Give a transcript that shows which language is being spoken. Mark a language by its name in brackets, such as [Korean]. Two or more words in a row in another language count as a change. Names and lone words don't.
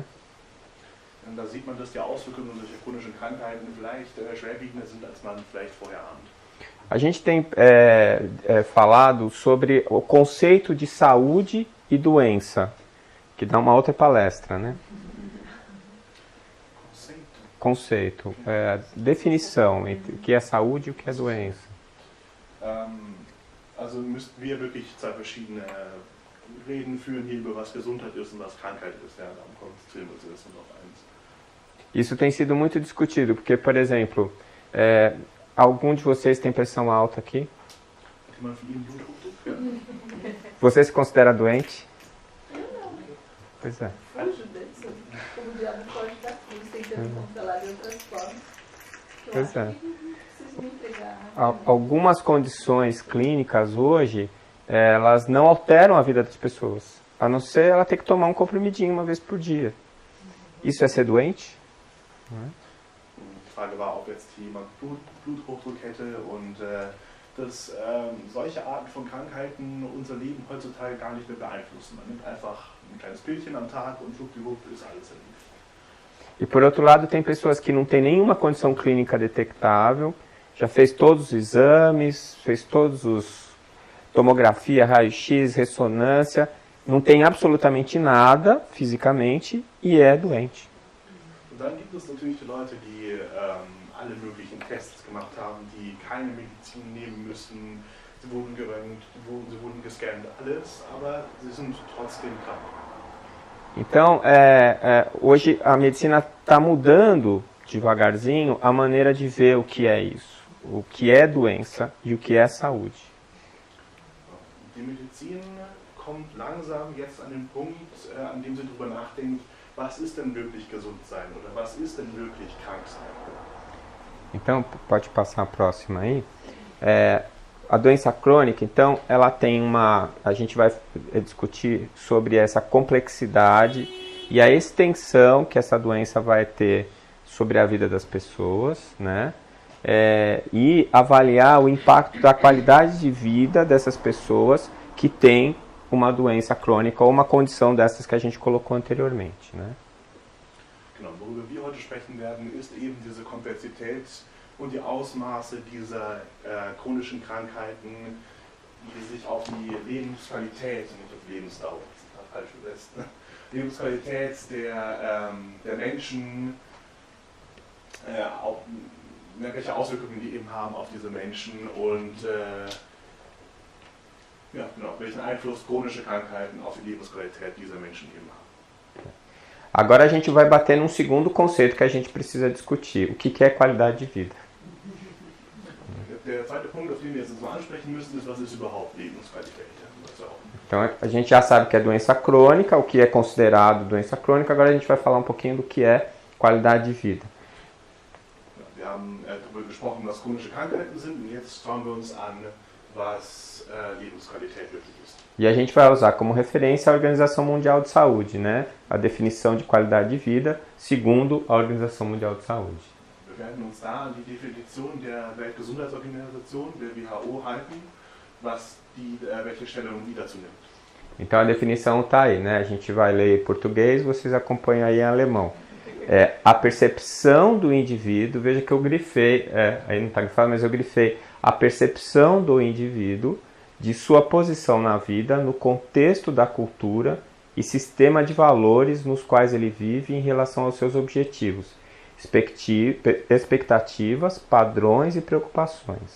[German] Da sieht man, dass die Auswirkungen solcher chronischen Krankheiten vielleicht schwerwiegender sind, als man vielleicht vorher ahnt. [Portuguese] A gente tem falado sobre o conceito de saúde e doença, que dá uma outra palestra, né? Conceito, definição entre o que é saúde e o que é doença. [German] Also müssten wir wirklich zwei verschiedene Reden führen hier über was Gesundheit ist und was Krankheit ist. Ja, darum konzentrieren wir uns erstmal auf eins. [Portuguese] Isso tem sido muito discutido, porque, por exemplo, algum de vocês tem pressão alta aqui? Você se considera doente? Pois é. Pois é. Algumas condições clínicas hoje, elas não alteram a vida das pessoas, a não ser ela ter que tomar um comprimidinho uma vez por dia. Isso é ser doente? [German] Die Frage war, ob jetzt jemand Bluthochdruck hätte und dass solche Arten von Krankheiten unser Leben heutzutage gar nicht mehr beeinflussen. Man nimmt einfach ein kleines Pillchen am Tag und schwuppdiwupp ist alles erledigt. [Portuguese] E por outro lado, tem pessoas que não têm nenhuma condição clínica detectável, já fez todos os exames, fez todos os tomografia, raio-x, ressonância, não tem absolutamente nada fisicamente e é doente. [German] Und dann gibt es natürlich die Leute, die alle möglichen Tests gemacht haben, die keine Medizin nehmen müssen. Sie wurden geröntgt, sie wurden gescannt, alles, aber sie sind trotzdem krank. [Portuguese] Então, hoje a medicina está mudando devagarzinho a maneira de ver o que é isso, o que é doença e o que é saúde. [German] Die Medizin kommt langsam jetzt an den Punkt, an dem sie darüber nachdenkt, was ist denn wirklich gesund sein oder was ist denn wirklich krank sein? [Portuguese] Então, pode passar a próxima aí. A doença crônica, então, ela tem a gente vai discutir sobre essa complexidade e a extensão que essa doença vai ter sobre a vida das pessoas, né? E avaliar o impacto da qualidade de vida dessas pessoas que têm uma doença crônica ou uma condição dessas que a gente colocou anteriormente, né? [German] Genau, worüber wir heute sprechen werden, ist eben diese Komplexität und die Ausmaße dieser chronischen Krankheiten, die sich auf die Lebensqualität, nicht auf Lebensdauer, das ist falsch übersetzt, ne? Lebensqualität der Menschen, welche Auswirkungen die eben haben auf diese Menschen und welchen Einfluss chronische Krankheiten auf die Lebensqualität dieser Menschen eben haben. [Portuguese] Agora a gente vai bater num segundo conceito que a gente precisa discutir. O que é qualidade de vida? [German] Der zweite Punkt, auf den wir jetzt mal ansprechen müssen, ist, was ist überhaupt Lebensqualität? [Portuguese] Então a gente já sabe que é doença crônica, o que é considerado doença crônica. Agora a gente vai falar um pouquinho do que é qualidade de vida. [German] Wir haben darüber gesprochen, was chronische Krankheiten sind, und jetzt schauen wir uns an, was Lebensqualität wirklich ist. [Portuguese] E a gente vai usar como referência a Organização Mundial de Saúde, né? A definição de qualidade de vida segundo a Organização Mundial de Saúde. [German] Wir werden uns da an die Definition der Weltgesundheitsorganisation, der WHO, halten, welche Stellung die dazu nimmt. [Portuguese] Então a definição está aí, né? A gente vai ler em português, vocês acompanham aí em alemão. A percepção do indivíduo, veja que eu grifei, aí não está grifado, mas eu grifei a percepção do indivíduo de sua posição na vida, no contexto da cultura e sistema de valores nos quais ele vive em relação aos seus objetivos, expectativas, padrões e preocupações.